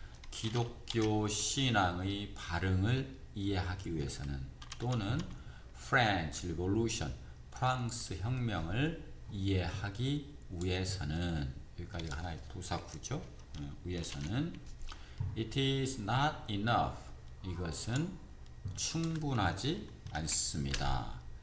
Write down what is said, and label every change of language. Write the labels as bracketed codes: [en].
[ko] 기독교 신앙의 발흥을 이해하기 위해서는 또는 French Revolution, 프랑스 혁명을 이해하기 위해서는 여기까지가 하나의 부사구죠. 위해서는 [en] It is not enough. [ko] 이것은 충분하지 않습니다.